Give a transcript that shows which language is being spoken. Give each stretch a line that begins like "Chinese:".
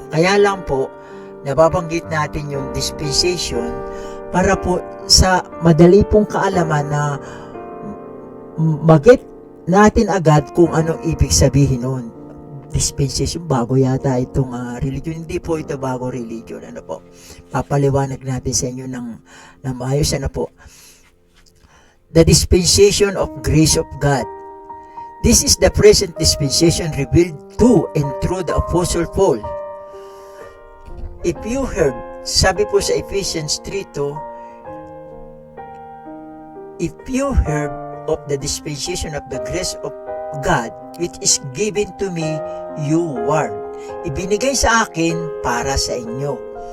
Filipino: Kaya lang po nababanggit natin yung dispensation para po sa madali pong kaalaman na mag-get natin agad kung anong ibig sabihin nun. Dispensation, bago yata itong religion. Hindi po ito bago religion. Ano po? Papaliwanag natin sa inyo ng maayos. Ano po?
English: The dispensation of grace of God. This is the present dispensation revealed to and through the Apostle Paul. If you heard,
Filipino: sabi po sa
English: Ephesians 3:2, if you heard of the dispensation of the grace of God which is given to me, you word.
Filipino: Ibinigay sa akin para sa inyo.